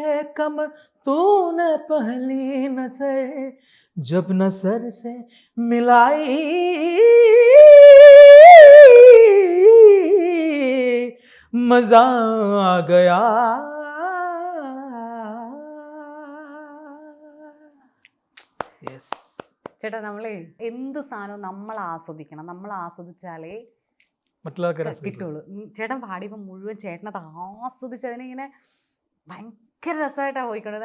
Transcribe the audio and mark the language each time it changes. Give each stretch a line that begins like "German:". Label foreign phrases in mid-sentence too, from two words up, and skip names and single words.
Hindi: कमर तूने पहली नजर जब नजर से मिलाई मजा आ गया.
Malayalam: ചേട്ടാ നമ്മളെ എന്ത് സാധനവും നമ്മൾ ആസ്വദിക്കണം, നമ്മൾ ആസ്വദിച്ചാലേ കിട്ടുള്ളൂ. ചേട്ടൻ പാടിയപ്പോൾ മുഴുവൻ ചേട്ടനത് ആസ്വദിച്ചതിനെ ഇങ്ങനെ ഭയങ്കര രസമായിട്ടാണ് പോയിക്കൊണ്ടത്.